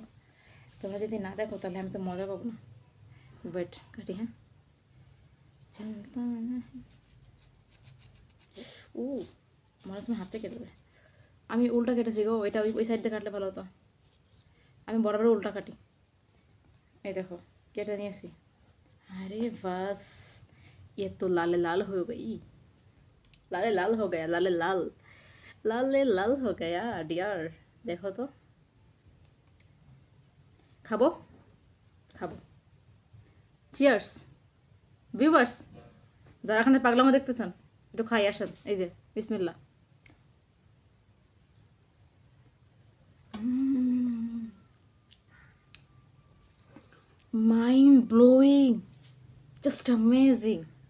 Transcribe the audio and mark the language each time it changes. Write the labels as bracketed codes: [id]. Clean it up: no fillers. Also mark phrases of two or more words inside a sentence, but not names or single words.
[bn] তোমরা যদি না দেখো তাহলে আমি তো মজা পাবো না। ওয়েট কাটি, হ্যাঁ চলতা না। ও, মনে হচ্ছে হাতে কেটে দেবে। আমি উল্টা কেটেছি গো, এটা ওই ওই সাইড দিয়ে কাটলে ভালো হতো। আমি বরাবর উল্টা কাটি। এই দেখো কেটে নিয়েছি। [hi] अरे बस ये तो लाले लाल हो गई, लाले लाल हो गया, लाले लाल, लाले लाल हो गया डियर। देखो तो, [bn] খাবো খাবো। [en] Cheers viewers, [bn] যারা এখানে পাগলামো দেখতেছেন একটু খাই আসেন। এই যে বিসমিল্লাহ। [en] Mind blowing, just amazing.